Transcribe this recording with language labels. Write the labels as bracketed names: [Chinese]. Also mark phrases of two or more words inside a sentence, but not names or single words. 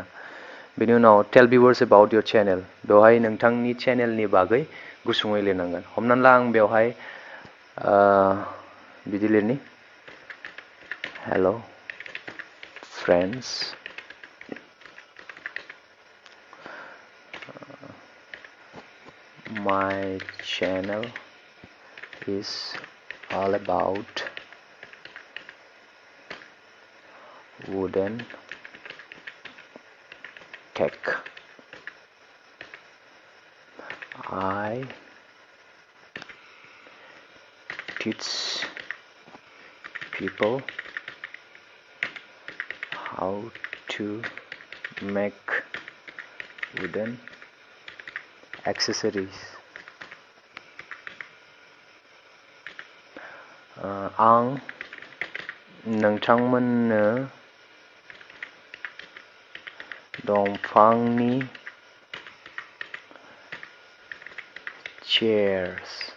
[Bodo] बेनि उनाव [English] tell viewers about your channel, [Bodo] बेवहाय नोंथांनि चेनेलनि बागै गुसुङै लिरनांगोन। हमनानै ला आं बेवहाय बिदि लिरनि, [English] hello friends, My channel is all about wooden tech. I teach people how to make wooden accessories. [Bodo] आं नोंथांमोननो दंफांनि chairs,